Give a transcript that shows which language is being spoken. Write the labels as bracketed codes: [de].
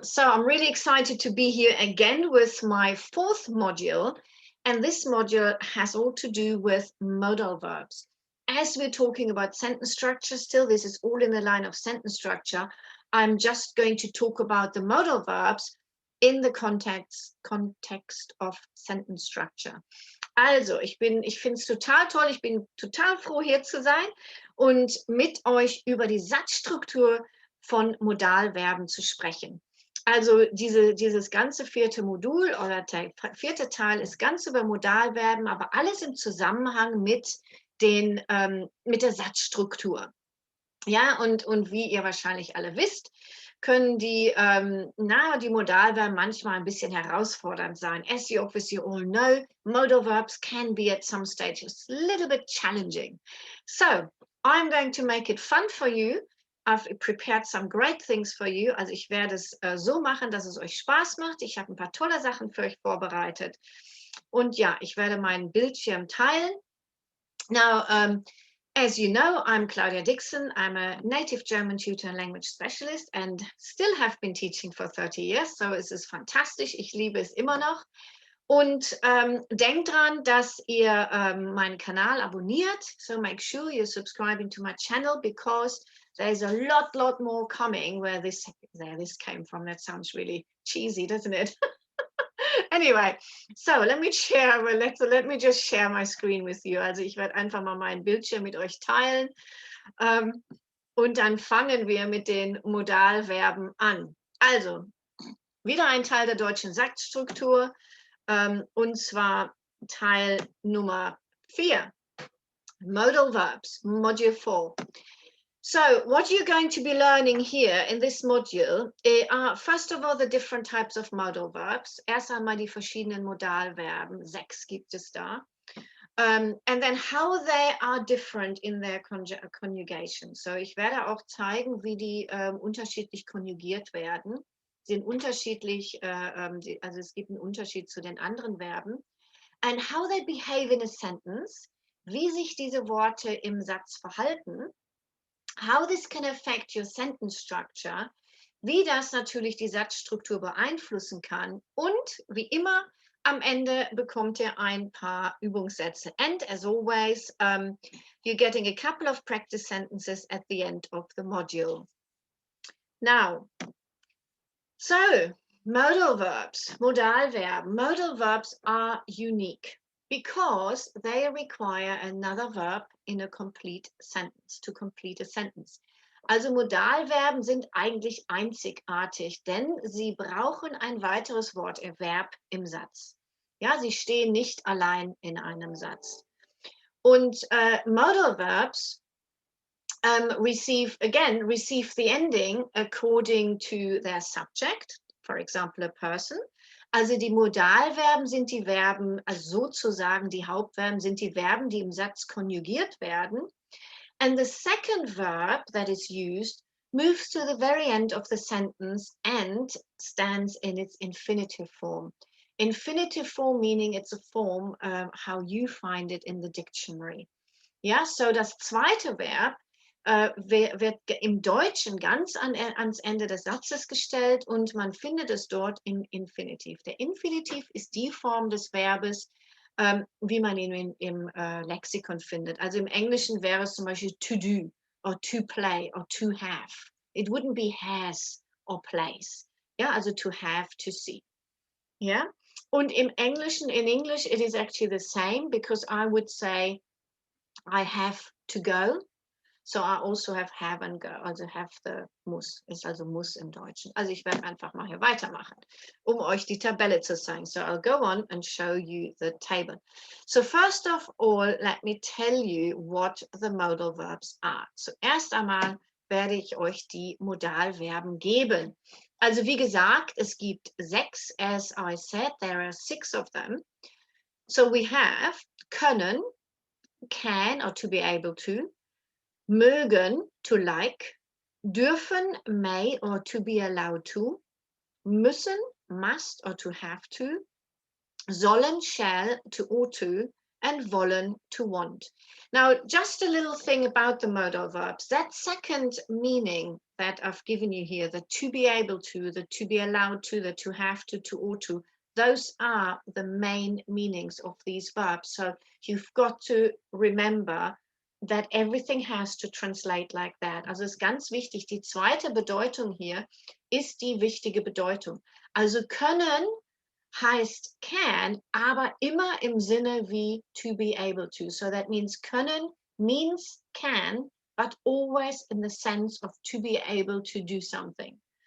[en] So I'm really excited to be here again with my fourth module, and this module has all to do with modal verbs. As we're talking about sentence structure still, this is all in the line of sentence structure. I'm just going to talk about the modal verbs in the context of sentence structure. [de] Also, ich finde es total toll, ich bin total froh, hier zu sein und mit euch über die Satzstruktur von Modalverben zu sprechen. Also dieses ganze vierte Modul oder der vierte Teil ist ganz über Modalverben, aber alles im Zusammenhang mit der Satzstruktur. Ja, und wie ihr wahrscheinlich alle wisst, können die Modalverben manchmal ein bisschen herausfordernd sein. [en] As you obviously all know, modal verbs can be at some stages a little bit challenging. So, I'm going to make it fun for you. I've prepared some great things for you. [de] Also ich werde es so machen, dass es euch Spaß macht. Ich habe ein paar tolle Sachen für euch vorbereitet. Und ja, ich werde meinen Bildschirm teilen. [en] Now, as you know, I'm Claudia Dixon. I'm a native German tutor and language specialist and still have been teaching for 30 years. [de] So es ist fantastisch. Ich liebe es immer noch. Und denkt dran, dass ihr meinen Kanal abonniert. [en] So make sure you're subscribing to my channel because there's a lot more coming where this came from. That sounds really cheesy, doesn't it? Anyway, so let me just share my screen with you. [de] Also ich werde einfach mal meinen Bildschirm mit euch teilen. Und dann fangen wir mit den Modalverben an. Also, wieder ein Teil der deutschen Satzstruktur. Und zwar Teil Nummer 4. [en] Modal Verbs, Module 4. So what you're going to be learning here in this module are, first of all, the different types of modal verbs. [de] Erst einmal die verschiedenen Modalverben, 6 gibt es da. [en] And then how they are different in their conjugation. [de] So ich werde auch zeigen, wie die unterschiedlich konjugiert werden. Sie sind unterschiedlich, also es gibt einen Unterschied zu den anderen Verben. [en] And how they behave in a sentence, [de] wie sich diese Worte im Satz verhalten. [en] How this can affect your sentence structure, [de] wie das natürlich die Satzstruktur beeinflussen kann und wie immer am Ende bekommt ihr ein paar Übungssätze. [en] And as always, you're getting a couple of practice sentences at the end of the module. Now, so modal verbs, Modalverben. Modal verbs are unique because they require another verb in a complete sentence, to complete a sentence. [de] Also Modalverben sind eigentlich einzigartig, denn sie brauchen ein weiteres Wort, ein Verb im Satz. Ja, sie stehen nicht allein in einem Satz. [en] Und modal verbs receive the ending according to their subject, for example, a person. [de] Also die Modalverben sind die Verben, also sozusagen die Hauptverben sind die Verben, die im Satz konjugiert werden. [en] And the second verb that is used moves to the very end of the sentence and stands in its infinitive form. Infinitive form meaning it's a form how you find it in the dictionary. [de] Ja, so das zweite Verb wird im Deutschen ganz ans Ende des Satzes gestellt und man findet es dort im Infinitiv. Der Infinitiv ist die Form des Verbes, wie man ihn im Lexikon findet. Also im Englischen wäre es zum Beispiel to do, or to play, or to have. [en] It wouldn't be has or plays. Ja, also to have, to see. Ja, und in English, it is actually the same because I would say I have to go. So I also have and go, also have the muss, [de] ist also muss im Deutschen. Also ich werde einfach mal hier weitermachen, um euch die Tabelle zu zeigen. [en] So I'll go on and show you the table. So first of all, let me tell you what the modal verbs are. [de] So erst einmal werde ich euch die Modalverben geben. Also wie gesagt, es gibt 6, [en] as I said, there are 6 of them. So we have können, can or to be able to, mögen, to like, dürfen, may or to be allowed to, müssen, must or to have to, sollen, shall, to ought to, and wollen, to want. Now, just a little thing about the modal verbs. That second meaning that I've given you here, the to be able to, the to be allowed to, the to have to ought to, those are the main meanings of these verbs. So you've got to remember that everything has to translate like that. [de] Also ist ganz wichtig, die zweite Bedeutung hier ist die wichtige Bedeutung. Also können heißt can, aber immer im Sinne wie to be able to. [en] So that means können means can, but always in the sense of to be able to do something.